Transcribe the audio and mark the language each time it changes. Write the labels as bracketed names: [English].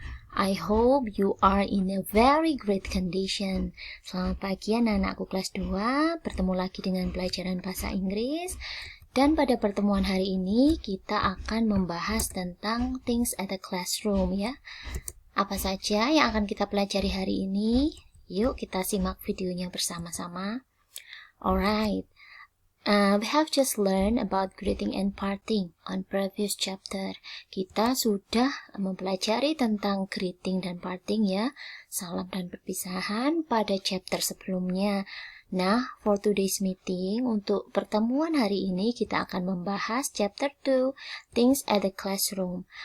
[English] I hope you are in a very great condition. [Indonesian] Selamat pagi anak-anakku kelas 2. Bertemu lagi dengan pelajaran bahasa Inggris. Dan pada pertemuan hari ini kita akan membahas tentang things at the classroom ya. Apa saja yang akan kita pelajari hari ini? Yuk kita simak videonya bersama-sama. Alright. [English] We have just learned about greeting and parting on previous chapter. [Indonesian] Kita sudah mempelajari tentang greeting dan parting ya, salam dan perpisahan pada chapter sebelumnya. Nah, [English] for today's meeting, [Indonesian] untuk pertemuan hari ini kita akan membahas chapter 2, things at the classroom.